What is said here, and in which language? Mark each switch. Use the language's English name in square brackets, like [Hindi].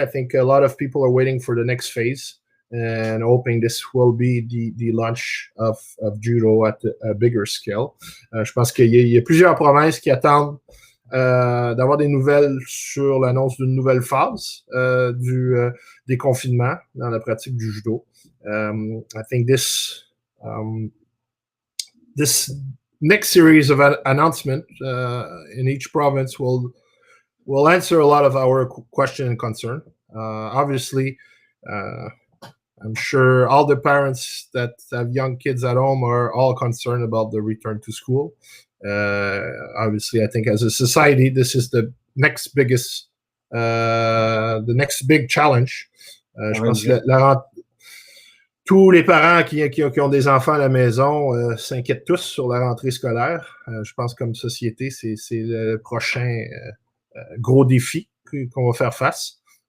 [English] I think a lot of people are waiting for the next phase and hoping this will be the launch of judo at a bigger scale. [French] Je pense qu'il y a plusieurs provinces qui attendent d'avoir des nouvelles sur l'annonce d'une nouvelle phase des confinements dans la pratique du judo. [English] I think this next series of announcement in each province will answer a lot of our question and concern. Obviously, I'm sure all the parents that have young kids at home are all concerned about the return to school. Obviously, I think as a society, this is the next big challenge. [French] Je pense que tous les parents qui ont des enfants à la maison s'inquiètent tous sur la rentrée scolaire. Je pense comme société, c'est le prochain gros défi qu'on va faire face.